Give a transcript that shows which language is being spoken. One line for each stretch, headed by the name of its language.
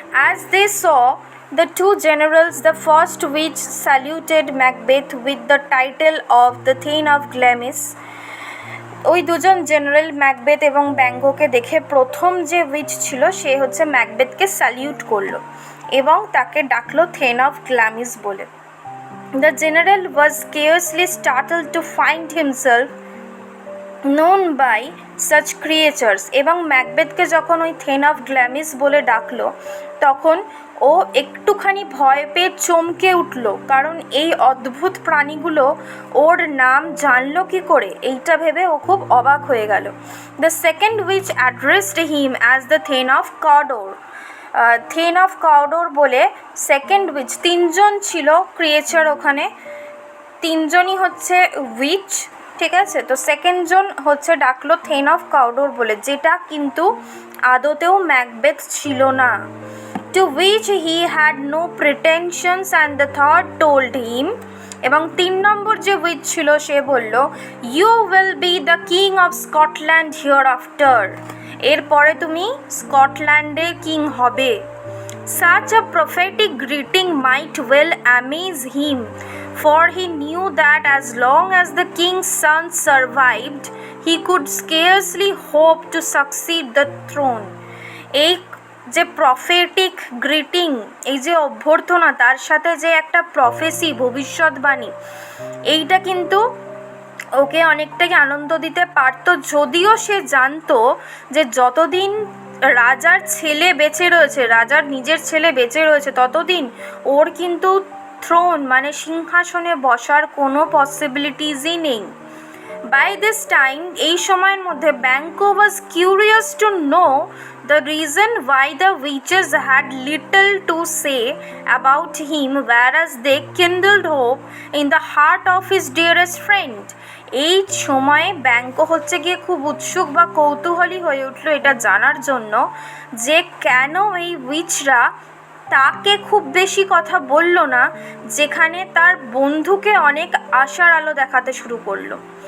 English: As they saw the two generals, the first which saluted Macbeth with the title of the Thane of Glamis,
Bangla: ওই দুজন general Macbeth এবং ব্যঙ্গকে দেখে প্রথম যে which ছিল সে হচ্ছে ম্যাকবেথকে স্যালিউট করলো এবং তাকে ডাকলো থেন অফ গ্ল্যামিস বলে।
English: The general was scarcely startled to find himself known by such creatures।
Bangla: এবং ম্যাকবেথকে যখন ওই থেন অফ গ্ল্যামিস বলে ডাকলো তখন ও একটুখানি ভয় পেয়ে চমকে উঠল, কারণ এই অদ্ভুত প্রাণীগুলো ওর নাম জানলো কি করে, এইটা ভেবে ও খুব অবাক হয়ে গেল।
English: The second witch addressed him as the thane of Cawdor.
Bangla: Then of কডোর বলে সেকেন্ড উইচ, তিনজন ছিল ক্রিয়েচার ওখানে, তিনজনই হচ্ছে উইচ। ঠিক আছে, তো সেকেন্ড জন হচ্ছে ডাকলো থেন অফ কডোর বলে, যেটা কিন্তু আদতেও ম্যাকবেথ ছিল না।
English: To which he had no pretensions and the third told him,
Bangla: এবং 3 নম্বর যে উইচ ছিল সে বলল,
English: you will be the king of Scotland hereafter,
Bangla: এরপরে তুমি স্কটল্যান্ডের কিং হবে।
English: Such a prophetic greeting might well amaze him, for he knew that as long as the king's son survived, he could scarcely hope to succeed the throne।
Bangla: এই যে prophetic greeting, এই যে অভ্যর্থনা, তার সাথে যে একটা প্রফেসি, ভবিষ্যৎবাণী, এইটা কিন্তু ওকে অনেকটাই আনন্দ দিতে পারত, যদিও সে জানতো যে যতদিন রাজার ছেলে বেঁচে রয়েছে, রাজার নিজের ছেলে বেঁচে রয়েছে, ততদিন ওর কিন্তু থ্রোন মানে সিংহাসনে বসার কোনো পসিবিলিটিসই নেই।
English: By this time,
Bangla: এই সময়ের মধ্যে
English: Banquo was curious to know the reason why the witches had little to say about him, whereas they kindled hope in the heart of his dearest friend।
Bangla: এই সময়ে ব্যাঙ্কো হচ্ছে গিয়ে খুব উৎসুক বা কৌতূহলী হয়ে উঠল এটা জানার জন্য যে কেন এই উইচরা তাকে খুব বেশি কথা বলল না, যেখানে তার বন্ধুকে অনেক আশার আলো দেখাতে শুরু করলো।